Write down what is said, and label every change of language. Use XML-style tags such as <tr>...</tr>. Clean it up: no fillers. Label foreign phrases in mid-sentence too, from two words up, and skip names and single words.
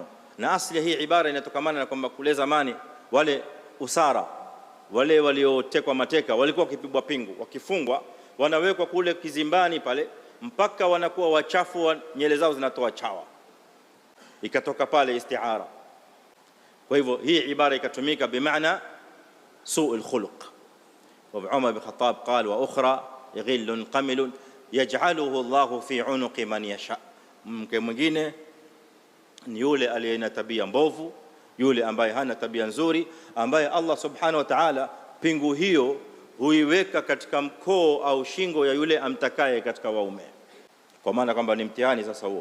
<sw>Na asili hii ibara inatokamana na kwamba kule zamani wale usara, wale waliotekwa mateka, walikuwa wakipigwa pingu, wakifungwa, wanawekwa kule kizimbani pale mpaka wanakuwa wachafu, nyele zao zinatoa chawa, ikatoka pale istiara. Kwa hivyo hii ibara ikatumika bimaana</sw> <ar>سوء الخلق. وعمر بن الخطاب قال واخرى غل قمل يجعله الله في عنق من يشاء.</ar> <sw>Mke mwingine ni yule aliyena tabia mbovu, yule ambaye hana tabia nzuri, ambaye Allah</sw> <ar>سبحانه وتعالى</ar> <sw>pingu hiyo huiweka katika mkoo au shingo ya yule amtakaye katika waume, kwa maana kwamba ni mtihani sasa huo.</sw>